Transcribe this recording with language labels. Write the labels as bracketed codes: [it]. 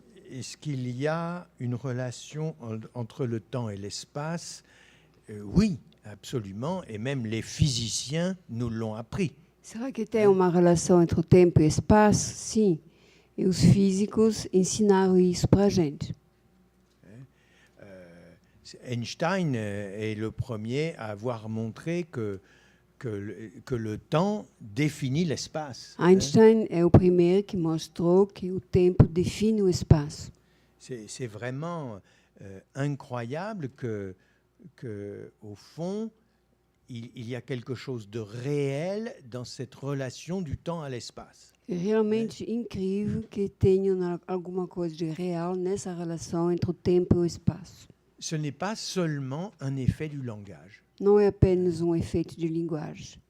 [fr] Est-ce qu'il y a une relation entre le temps et l'espace? Oui, absolument, et même les physiciens nous l'ont appris. [pt] Será que tem uma relação entre o tempo e o espaço? Sim. E os físicos ensinaram isso para a gente. [fr] Einstein est le premier à avoir montré que le temps définit l'espace. [pt] Einstein é o primeiro que mostrou que o tempo define o espaço. [fr] C'est vraiment incroyable que au fond, il y a quelque chose de réel dans cette relation du temps à l'espace. [pt] É realmente incrível que tenha alguma coisa de real nessa relação entre o tempo e o espaço. [fr] Ce n'est pas seulement un effet du langage. [pt] Não é apenas efeito de linguagem.